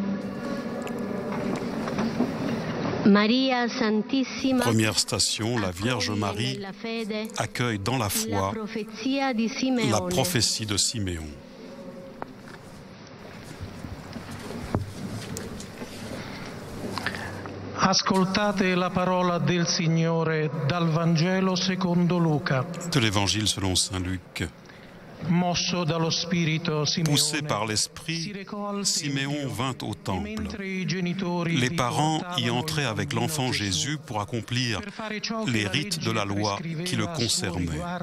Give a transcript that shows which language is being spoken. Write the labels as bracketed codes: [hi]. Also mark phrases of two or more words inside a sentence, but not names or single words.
[it] Maria Santissima. [fr] Première station, la Vierge Marie accueille dans la foi la prophétie de Siméon. [it] Ascoltate la parola del Signore dal Vangelo secondo Luca. [fr] De l'Évangile selon saint Luc. Poussé par l'Esprit, Siméon vint au temple. Les parents y entraient avec l'enfant Jésus pour accomplir les rites de la loi qui le concernaient.